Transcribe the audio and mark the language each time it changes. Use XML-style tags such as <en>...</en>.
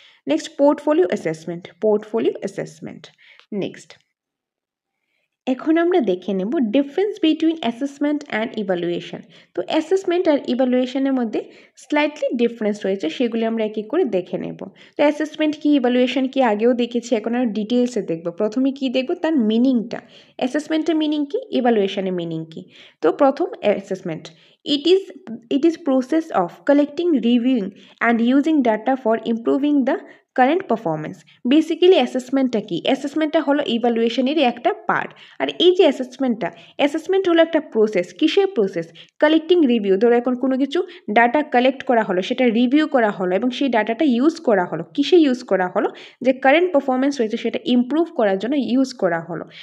<bn>Next portfolio assessment. Next এখন আমরা দেখে নেব difference between assessment and evaluation. তো অ্যাসেসমেন্ট আর ইভ্যালুয়েশনের মধ্যে স্লাইটলি ডিফারেন্স রয়েছে, সেগুলি আমরা এক এক করে দেখে নেব। তো অ্যাসেসমেন্ট কি, ইভ্যালুয়েশন কি আগেও দেখেছি, এখন আমরা ডিটেলসে দেখব। প্রথমে কি দেখব? তার মিনিংটা, অ্যাসেসমেন্টের মিনিং কি, ইভ্যালুয়েশনের মিনিং কি। তো প্রথম</bn> <en>Assessment, it is process of collecting, reviewing and using data for improving the current performance.</en> <bn>Basically অ্যাসেসমেন্টটা কি? অ্যাসেসমেন্টটা হলো ইভ্যালুয়েশনেরই একটা পার্ট। আর এই যে অ্যাসেসমেন্ট হলো একটা প্রসেস। কিসের প্রসেস? Collecting, review. ধরো এখন কোনো কিছু ডাটা কালেক্ট করা হলো, সেটা রিভিউ করা হলো এবং সেই ডাটাটা ইউজ করা হলো। কিসে ইউজ করা হলো? যে কারেন্ট পারফরমেন্স রয়েছে সেটা ইমপ্রুভ করার জন্য ইউজ করা হলো।</bn>